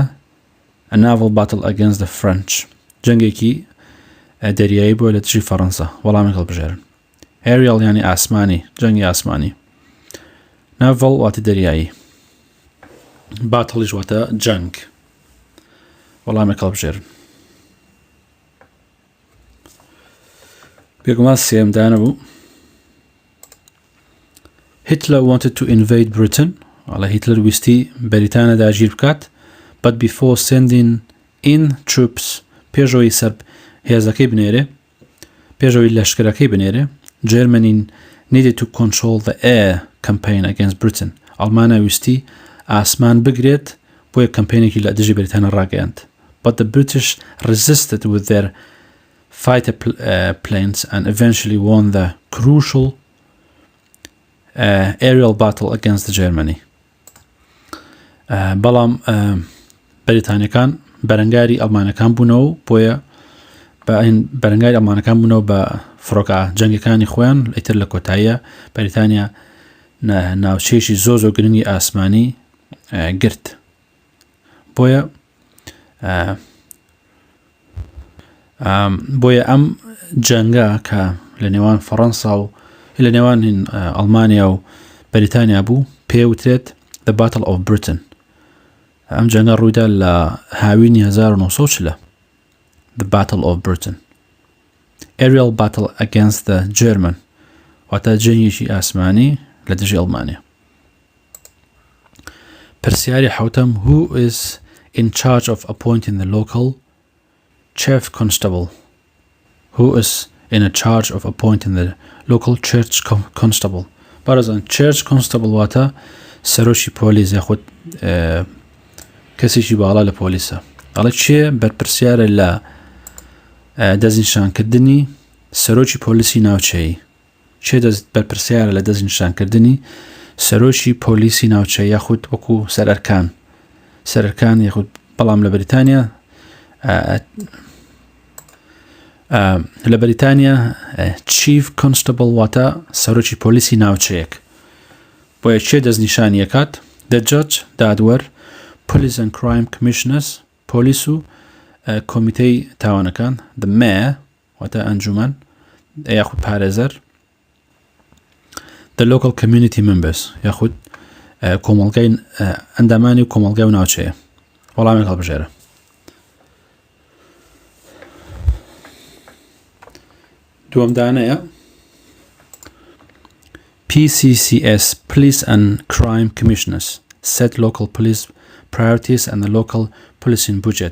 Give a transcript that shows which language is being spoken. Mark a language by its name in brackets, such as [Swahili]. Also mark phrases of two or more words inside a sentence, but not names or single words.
[English] A naval battle against the French، [Central Kurdish] جەنگێکی دەریایی بووە لە دژی فەڕەنسا. وەڵامی هەڵبژێرن. aerial یانی ئاسمانی، جەنگی ئاسمانی. naval واتە دەریایی. باتڵیش واتە جەنگ. وەڵامی هەڵبژێرن. بێگومان سێمدانە بوو. [English] Hitler wanted to invade Britain. [Central Kurdish] على هتلر ویستی بەریتانیا داگیر بکات. [English] But before sending in troops، [Central Kurdish] پێشەوەی سەر هێزەکەی بنێرێ، پێشەوەی لەشکرەکەی بنێرێ، [English] Germany needed to control the air campaign against Britain. [Central Kurdish] ئەڵمانیا ویستی ئاسمان بگرێت بۆ یەک کەمپینێکی لە دژی بەریتانیا ڕاگەیاند. [English] But the British resisted with their fighter planes and eventually won the crucial aerial battle against Germany. [Central Kurdish] بەڵام بەریتانیەکان بەرەنگاری ئەڵمانەکان بوونەوە، بۆیە بەرەنگاری ئەڵمانەکان بوونەوە بە فڕۆکە جەنگەکانی خۆیان. ئیتر لە کۆتاییە بەریتانیا ناوچەیەکی زۆر گرنگی ئاسمانی گرت. بۆیە ئەم جەنگە کە لە نێوان فەڕەنسا و لە نێوان ئەڵمانیا و بەریتانیا بوو پێوترێت The Battle of Britain. ئەم جەنگە ڕوویدا لە هاوینی 1940. [English] The Battle of Britain. Aerial battle against the German، [Central Kurdish] واتە جەنگێکی ئاسمانی لە دژی ئەڵمانیا. پرسیاری حوتەم. [English] Who is in charge of appointing the local chief constable? Who is in a charge of appointing the local church constable؟ [Central Kurdish] بارزان [English] church constable [Central Kurdish] واتە سەرۆکی پۆلیس یاخود کەسێکی باڵا لە پۆلیسە. ئەڵێ چێ بەرپرسیارە لە دەستنیشانکردنی سەرۆکی پۆلیسی ناوچەیی؟ چێ بەرپرسیارە لە دەستنیشانکردنی سەرۆکی پۆلیسی ناوچەیی یاخود وەکو سەرەرکان یاخود بەڵام لە بەریتانیا [English] chief constable [Central Kurdish] واتە سەرۆکی پۆلیسی ناوچەیەک. بۆیە چێ دەستنیشانیەکات؟ [English] The judge، دادوەر، police and crime commissioners، [Central Kurdish] پۆلیس و کۆمیتەی تاوانەکان، [English] the mayor [Central Kurdish] واتە ئەنجومەن یاخود پارێزەر، [English] the local community members [Central Kurdish] یاخود کۆمەڵگەی ئەندامانی و کۆمەڵگەی و ناوچەیە. وەڵامی هەڵبژێرە. دووەمدانەیە. [English] PCCS Police and Crime Commissioners set local police priorities and the local policing budget.